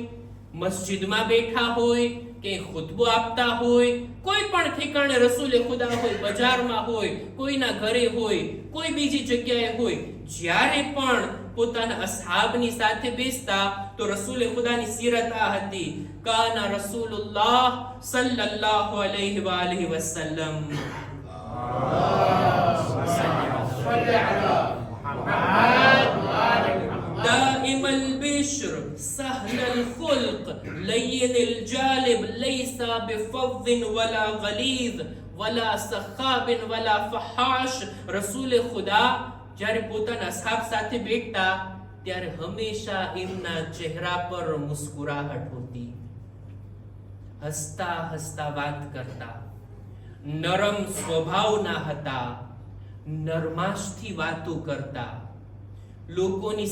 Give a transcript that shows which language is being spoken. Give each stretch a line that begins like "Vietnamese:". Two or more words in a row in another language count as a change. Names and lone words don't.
Gujarati: મસ્જિદમાં બેઠા હોય, કે ખુતબો આપતા હોય, કોઈ પણ ઠેકાણે રસૂલે ખુદા હોય, બજારમાં હોય, કોઈના ઘરે હોય, કોઈ બીજી જગ્યાએ હોય, જ્યારે પણ પોતાના અસહાબની સાથે બેસતા તો રસૂલે ખુદાની સીરત આ હતી,
Arabic: كان رسول الله صلى الله عليه وآله وسلم دائم البشر سهل الخلق لين الجالب ليس بفظ ولا غليظ ولا سخاب ولا فحاش.
Gujarati: રસૂલ ખુદા જ્યારે પોતાના અસહાબ સાથે બેઠતા ત્યારે હંમેશા એમના ચહેરા પર મુસ્કુરાહટ હોતી, હસતા હસતા વાત કરતા, નરમ સ્વભાવના હતા, નરમાશથી વાતો કરતા, લોકોની